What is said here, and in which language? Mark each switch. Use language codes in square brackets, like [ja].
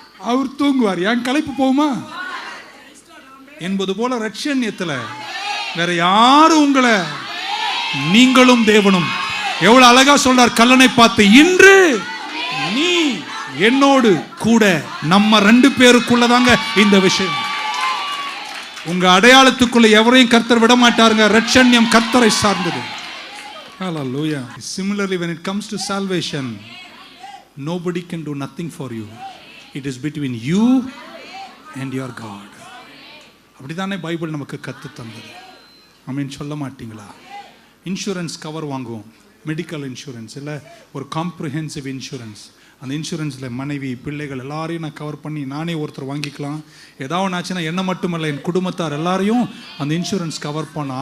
[ta] அவர் தூங்குவார், என் களைப்பு போகுமா என்பது போல ரட்சண்யத்தில் வேற யாரும் உங்களை, நீங்களும் தேவனும். எவ்வளவு அழகா சொல்றார் கல்லனை பார்த்து, இன்று நீ என்னோடு கூட. நம்ம 2 பேருக்குள்ளதாங்க இந்த விஷயம். உங்க அடையாளத்துக்குள்ள எவரையும் கர்த்தர் விட மாட்டாருங்க. ரட்சண்யம் கர்த்தரை சார்ந்தது. Hallelujah. [en] Similarly, when it comes to salvation, nobody can do nothing for you. It is between you and your God. [ta] அப்படிதானே பைபிள் நமக்கு கத்து தந்தது. ஆமென் சொல்ல மாட்டீங்களா? இன்சூரன்ஸ் கவர் வாங்குவோம், மெடிக்கல் இன்சூரன்ஸ் இல்லை ஒரு காம்ப்ரிஹென்சிவ் இன்சூரன்ஸ். அந்த இன்சூரன்ஸில் மனைவி பிள்ளைகள் எல்லாரையும் நான் கவர் பண்ணி நானே ஒருத்தர் வாங்கிக்கலாம். ஏதாவது ஆச்சுன்னா என்ன மட்டுமல்ல, என் குடும்பத்தார் எல்லாரையும் அந்த இன்சூரன்ஸ் கவர் பண்ண.